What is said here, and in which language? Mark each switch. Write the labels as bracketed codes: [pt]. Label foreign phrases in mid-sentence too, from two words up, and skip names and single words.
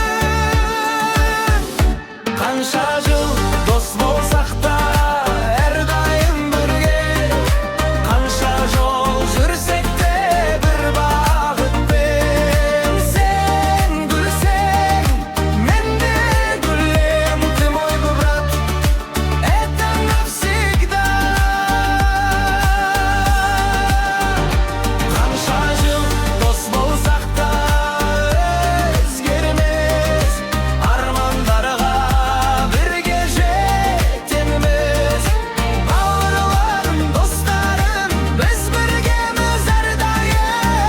[kk] Қанша жыл дос болсақ та әрдайым бірге, қанша жол жүрсек те бір бағытпен. Сен күлсең, мен де күлем. [ru] Ты мой брат, это навсегда. [kk] Қанша жыл дос болсақ та өзгермес, армандарға бірге жетеміз. Бауырларым, достарым, біз біргеміз әрдайым.